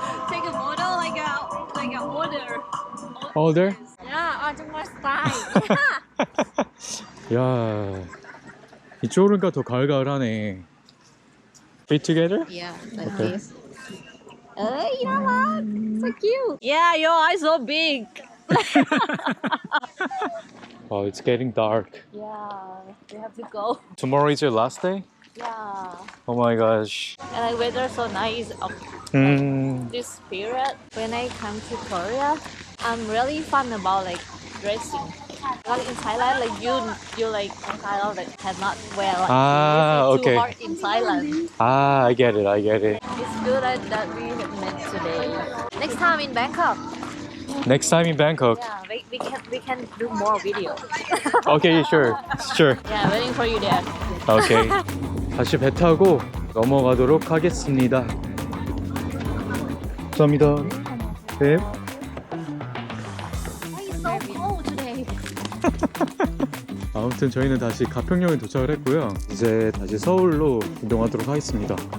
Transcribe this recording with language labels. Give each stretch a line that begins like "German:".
English: Take a photo like a order. Older? Yeah, Ajuma style.
Korean: 야, 이쪽으로니까 더 가을가을하네.
English: Fit together? Yeah, like Okay. this. Hey, 나락. So cute. Yeah, your eyes so big. Wow, it's getting dark. Yeah, we have to go. Tomorrow is your last day? Yeah. Oh my gosh. And like weather so nice of this period. When I come to Korea, I'm really fun about like dressing. Like in Thailand, like you like in Thailand like cannot wear like Ah, this. It's okay. too hot in Thailand. Ah, I get it. It's good that we have met today. Next time in Bangkok, Next time in Bangkok. yeah, we can do more video. Okay, sure. Yeah, waiting for you there. Okay.
Korean: 다시 배 타고 넘어가도록 하겠습니다. 감사합니다. 네.
English: Why is so cold today?
Korean: 아무튼 저희는 다시 가평역에 도착을 했고요. 이제 다시 서울로 이동하도록 하겠습니다.